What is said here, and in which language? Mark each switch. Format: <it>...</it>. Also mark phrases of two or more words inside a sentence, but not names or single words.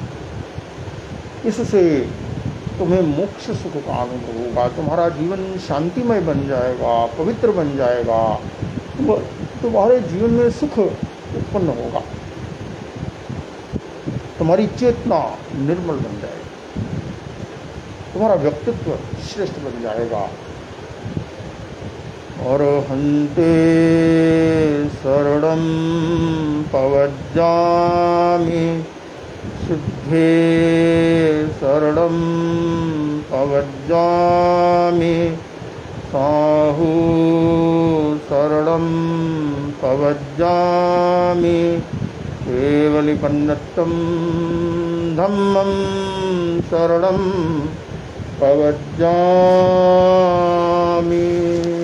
<hi>इससे तुम्हें मोक्ष सुख का अनुभव होगा, तुम्हारा जीवन शांतिमय बन जाएगा, पवित्र बन जाएगा, तुम्हारे जीवन में सुख उत्पन्न होगा, तुम्हारी चेतना निर्मल बन जाएगी, तुम्हारा व्यक्तित्व श्रेष्ठ बन जाएगा।</hi> <pra>और हन्ते शरणं पवज्जामि शुद्धे शरणं पवज्जामि साहु शरणं पवज्जामि केवलिपन्नतं धम्मं शरणं पवज्जामि।</pra>